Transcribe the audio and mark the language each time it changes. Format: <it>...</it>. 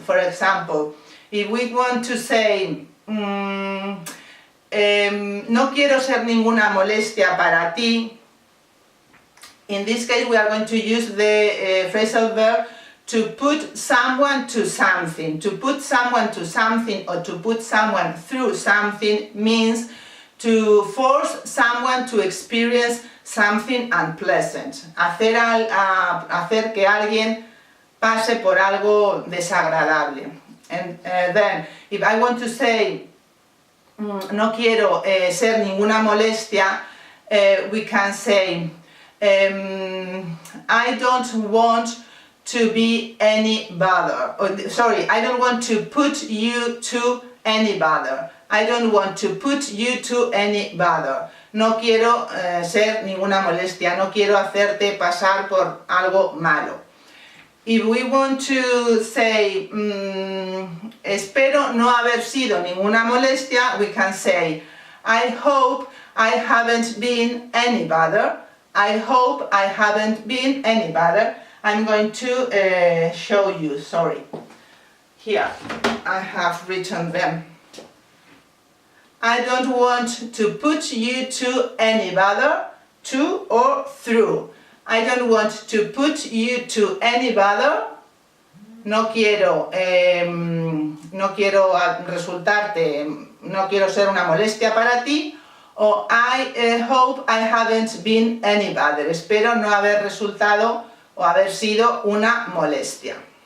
<en>For example, if we want to say</en> <es>no quiero ser ninguna molestia para ti,</es> <en>in this case we are going to use the phrasal verb to put someone to something. To put someone to something or to put someone through something means to force someone to experience something unpleasant.</en> <es>Hacer que alguien pase por algo desagradable.</es> <en>And then, if I want to say</en> <es>no quiero ser ninguna molestia,</es> <en>we can say I don't want to be any bother. I don't want to put you to any bother. I don't want to put you to any bother.</en> <es>No quiero ser ninguna molestia, no quiero hacerte pasar por algo malo.</es> <en>If we want to say</en> <es>espero no haber sido ninguna molestia,</es> <en>we can say I hope I haven't been any bother. I hope I haven't been any bother. I'm going to show you, sorry. Here, I have written them. I don't want to put you to any bother, to or through. I don't want to put you to any bother.</en> <es>No quiero resultarte, no quiero ser una molestia para ti.</es> <en>O I hope I haven't been any bother.</en> <es>Espero no haber resultado o haber sido una molestia.</es>